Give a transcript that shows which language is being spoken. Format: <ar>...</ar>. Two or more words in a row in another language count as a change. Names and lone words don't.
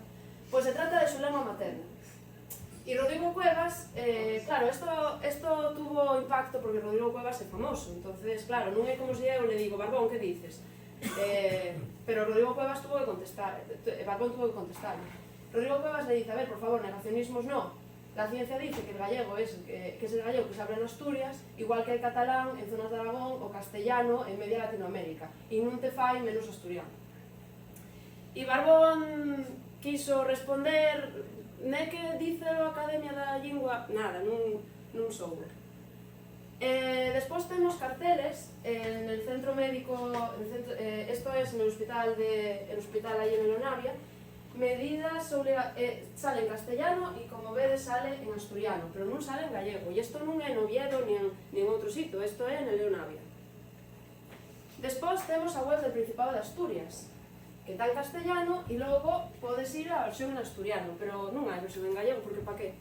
<es>Pues se trata de su lengua materna. Y Rodrigo Cuevas, claro, esto tuvo impacto porque Rodrigo Cuevas es famoso, entonces, claro,</es> <gl>non é como se eu</gl> <es>le digo, Barbón, que dices? Pero Rodrigo Cuevas tuvo que contestar, Barbón tuvo que contestar. Rodrigo Cuevas le dice, a ver, por favor, negacionismos no. La ciencia dice que el gallego es el gallego que se habla en Asturias, igual que el catalán en zonas de Aragón o castellano en media Latinoamérica,</es> <gl>e non te fai menos asturiano. E Barbón</gl> <es>quiso responder,</es> <gl>ne que dice a Academia da Lingua, nada, non soubo. Despois temos</gl> <es>carteles en el centro médico, esto es en el hospital ahí en Leonavia,</es> <gl>medidas sale en castellano e como vedes sale en asturiano, pero non sale en gallego, e isto non é en Oviedo ni en outro sitio, isto é en Leonavia. Despois temos a web del Principado de Asturias, que está en castellano e logo podes ir á versión en asturiano, pero non hai versión en gallego, porque pa que?</gl>